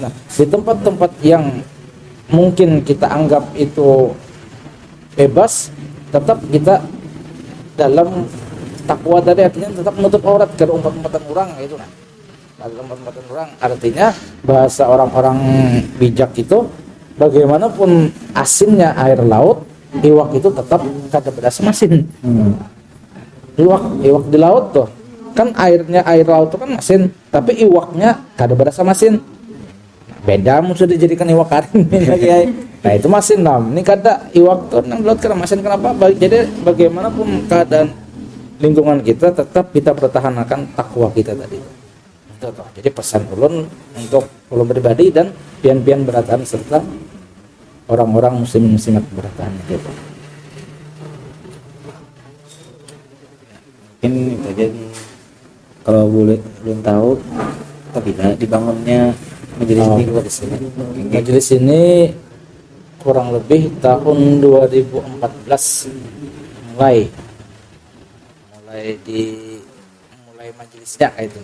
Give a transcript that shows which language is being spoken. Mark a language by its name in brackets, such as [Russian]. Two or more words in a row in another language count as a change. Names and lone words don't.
[Banjar] Nah, di tempat-tempat yang mungkin kita anggap itu bebas, tetap kita dalam takwa tadi, artinya tetap menutup aurat ke umpatan orang itu. Nah, dalam umpatan orang artinya bahasa orang-orang bijak itu, bagaimanapun asinnya air laut, iwak itu tetap kada berasa masin. Iwak di laut tuh kan airnya, air laut itu kan masin, tapi iwaknya kada berasa masin. Beda musuh dijadikan iwak karing. Nah itu masin lah. Ini kada iwak tuh nang laut kada masin. Kenapa? Jadi bagaimanapun keadaan lingkungan kita, tetap kita pertahankan takwa kita tadi. Itu tuh. Jadi pesan ulun untuk ulun pribadi dan pian-pian berataan serta orang-orang muslim-muslimat berataan gitu. Mungkin itu aja. Kalau boleh belum tahu apabila dibangunnya majelis Oh. minggu di sini? Majelis ini kurang lebih tahun 2014 mulai majelisnya kayak itu.